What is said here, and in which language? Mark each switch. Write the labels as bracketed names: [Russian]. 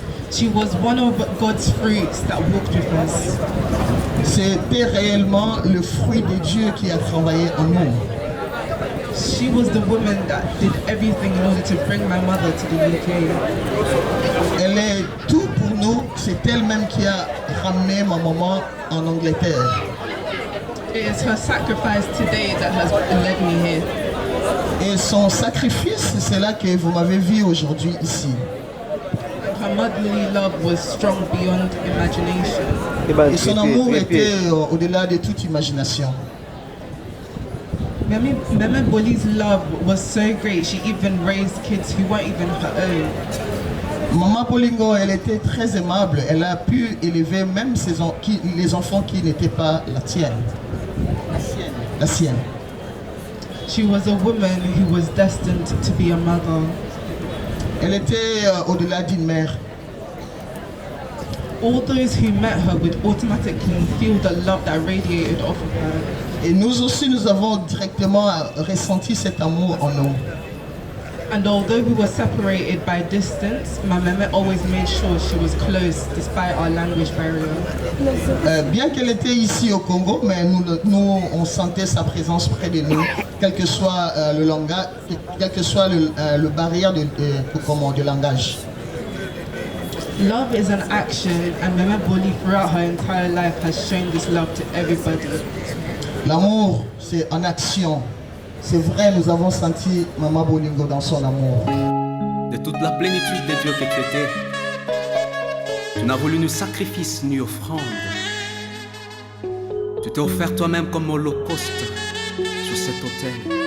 [English] She was one of God's fruits that walked with us. [French] C'était réellement le fruit de Dieu qui a travaillé en nous. [English] She was the woman that did everything in order to bring my mother to the UK. [French] Elle est tout pour nous. C'est elle-même qui a ramené ma maman en Angleterre. [English] It is her sacrifice today that has led me here. [French] Et son sacrifice, c'est là que vous m'avez vu aujourd'hui ici. [English] Her motherly love was strong beyond imagination. [French] Et son amour était au-delà de toute imagination. [English] Mama Boli's love was so great, she even raised kids who weren't even her own. [French] Maman Bolingo, elle était très aimable. Elle a pu élever même les enfants qui n'étaient pas la tienne. La sienne. [English] She was a woman who was destined to be a mother. [French] Elle était au-delà d'une mère. [English] All those who met her would automatically feel the love that radiated off of her. [French] Et nous aussi, nous avons directement ressenti cet amour en nous. [English] And although we were separated by distance, my mama always made sure she was close despite our language barrier. [French] Bien qu'elle était ici au Congo, mais nous on sentait sa présence près de nous, quel que soit le langage, quel que soit le barrière de langage. [English] Love is an action, and Mama Boli throughout her entire life has shown this love to everybody. [French] L'amour, c'est en action. C'est vrai, nous avons senti Maman Bolingo dans son amour. De toute la plénitude de Dieu que tu étais, tu n'as voulu ni sacrifice ni offrande. Tu t'es offert toi-même comme holocauste sur cet autel.